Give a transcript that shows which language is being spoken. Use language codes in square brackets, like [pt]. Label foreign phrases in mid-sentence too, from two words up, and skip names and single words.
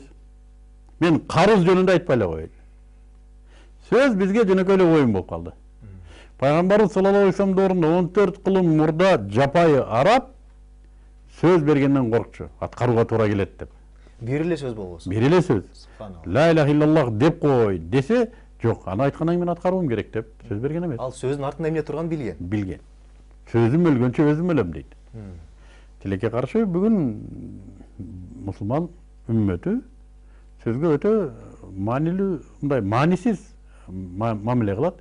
[ky] Мен карыз жөнүндө айтпай эле коеюн. Сөз бизге жөнөкөй эле оюн болуп калды. Пайгамбарыбыз [ar] صلى الله عليه وسلم [ky] доорунда 14 кылым мурда жапайы араб сөз бергенден коркчу, аткарууга туура келет деп. Бир эле сөз болбосо. Бир эле сөз. [ar] لا إله إلا الله [ky] деп кой десе, жок, аны айткандан кийин мен аткарууум керек деп сөз берген эмес. Ал сөздүн артында эмне турганын билген. Билген. Сөзүм өлгөнчө өзүм өлөм дейт. Тилекке каршы бүгүн мусулман үммөтү сөзгө өтө маанилүү, мындай маанисиз мамиле кылат.